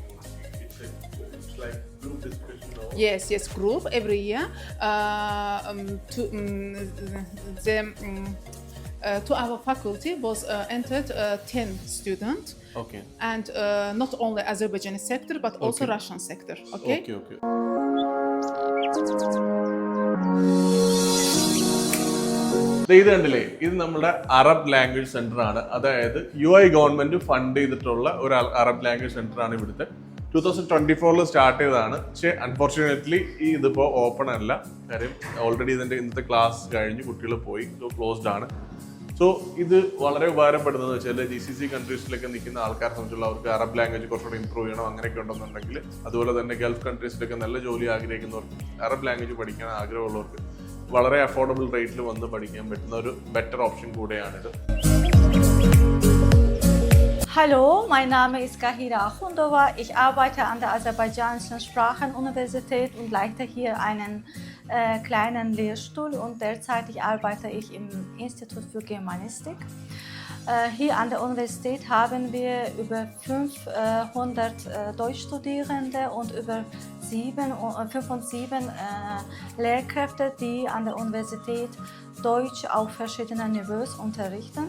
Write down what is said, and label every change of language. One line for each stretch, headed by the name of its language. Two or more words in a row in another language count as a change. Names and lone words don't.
English: It's like group discussion. Yes, group every year. To our faculty was entered 10 students. Okay. And not only Azerbaijani sector but also Russian sector. Okay. Okay.
Malayalam: ഇത് കണ്ടില്ലേ, ഇത് നമ്മുടെ
English: Arab language center
Malayalam: ആണ്. അതായത് UAE
English: government fund
Malayalam: ചെയ്തിട്ടുള്ള ഒരു
English: Arab language center
Malayalam: ആണ്. ഇവിടുത്തെ 2024 സ്റ്റാർട്ട് ചെയ്തതാണ്. പക്ഷേ അൺഫോർച്ചുനേറ്റ്ലി ഇതിപ്പോൾ ഓപ്പൺ അല്ല. കാര്യം ഓൾറെഡി ഇന്നത്തെ ക്ലാസ് കഴിഞ്ഞ് കുട്ടികൾ പോയി, ക്ലോസ്ഡ് ആണ്. സോ ഇത് വളരെ ഉപകാരപ്പെടുന്നത് വെച്ചാൽ GCC കൺട്രീസിലൊക്കെ നിൽക്കുന്ന ആൾക്കാരെ സംബന്ധിച്ചുള്ള അവർക്ക്
English: Arab language
Malayalam: കുറച്ചുകൂടി ഇമ്പ്രൂവ് ചെയ്യണം അങ്ങനെയൊക്കെ ഉണ്ടെന്നുണ്ടെങ്കിൽ, അതുപോലെ തന്നെ ഗൾഫ് കൺട്രീസിലൊക്കെ നല്ല ജോലി ആഗ്രഹിക്കുന്നവർക്ക്,
English: Arab language
Malayalam: പഠിക്കാൻ ആഗ്രഹമുള്ളവർക്ക് വളരെ അഫോർഡബിൾ റേറ്റിൽ വന്ന് പഠിക്കാൻ പറ്റുന്ന ഒരു
English: better option
Malayalam: കൂടെയാണിത്.
German: Hallo, mein Name ist Gahira Akhundova. Ich arbeite an der Aserbaidschanischen Sprachenuniversität und leite hier einen kleinen Lehrstuhl und derzeitig arbeite ich im Institut für Germanistik. Hier an der Universität haben wir über 500 Deutschstudierende und über 5 und 7 Lehrkräfte, die an der Universität Deutsch auf verschiedenen Niveaus unterrichten.